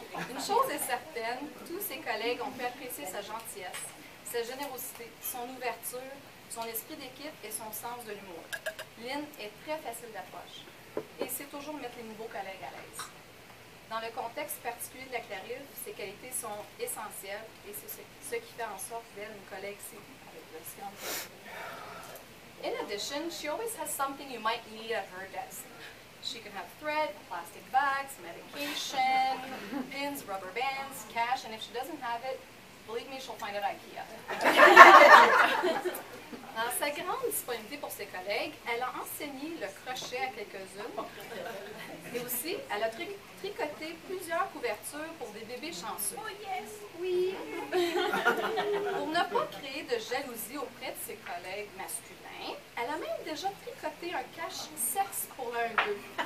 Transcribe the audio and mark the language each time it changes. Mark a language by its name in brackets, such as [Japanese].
[French] Une chose est certaine, tous ses collègues ont pu apprécier sa gentillesse, sa générosité, son ouverture, son esprit d'équipe et son sens de l'humour. Lynn est très facile d'approche et sait toujours mettre les nouveaux collègues à l'aise. Dans le contexte particulier de la clarif, ses qualités sont essentielles et c'est ce qui fait en sorte d'elle une collègue avec le science. [English] In addition, she always has something you might need at her desk. She can have thread, plastic bags, medication, pins, rubber bands, cash, and if she doesn't have it, believe me, she'll find it at IKEA. [French] Dans sa grande disponibilité pour ses collègues, elle a enseigné le crochet à quelques-unes et aussi, elle a tricoté plusieurs couvertures pour des bébés chanceux. [English] Oh yes! [French] Oui! Pour ne pas créer de jalousie auprès de ses collègues masculins, elle a même déjà tricoté un cache-sexe pour l'un d'eux.